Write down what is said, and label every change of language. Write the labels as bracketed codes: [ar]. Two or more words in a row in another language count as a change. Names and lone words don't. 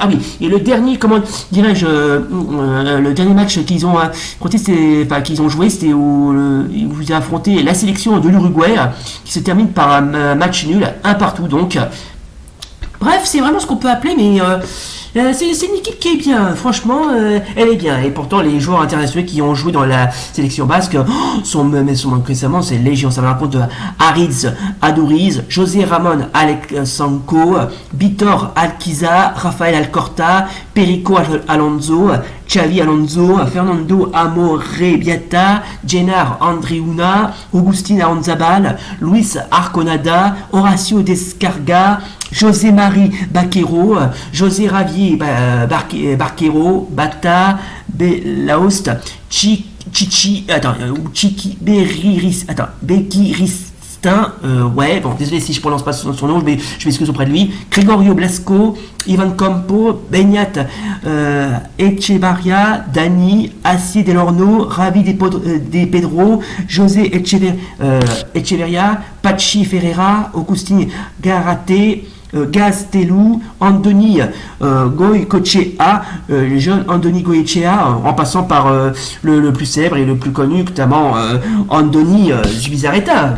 [fr] Ah oui, et le dernier, le dernier match qu'ils ont joué, c'était où ils ont affronté la sélection de l'Uruguay, qui se termine par un match nul, 1-1 donc. Bref, c'est vraiment ce qu'on peut appeler, mais c'est une équipe qui est bien, franchement, elle est bien. Et pourtant, les joueurs internationaux qui ont joué dans la sélection basque sont récemment, c'est légion. Ça va à la compte de Aritz Aduriz, José Ramon Alexanco, Vitor Alquiza, Rafael Alcorta, Perico Alonso, Xavi Alonso, Fernando Amorebieta, Jennar Andriuna, Augustin Aranzabal, Luis Arconada, Horacio Descarga, José Marie Baquero, José Javier Barquero, Bata, Belaost, Bekiris Augustin, ouais, bon, désolé si je prononce pas son nom, mais je m'excuse auprès de lui. Gregorio Blasco, Ivan Campo, Beñat Echevarria, Dani, Assi Delorno, Ravi de Pedro, José Echeverria, Pachi Ferreira, Augustin Garate, Gaztelu, Andoni Goicoechea, le jeune Andoni Goicoechea, en passant par le plus célèbre et le plus connu, notamment Andoni Zubizarreta.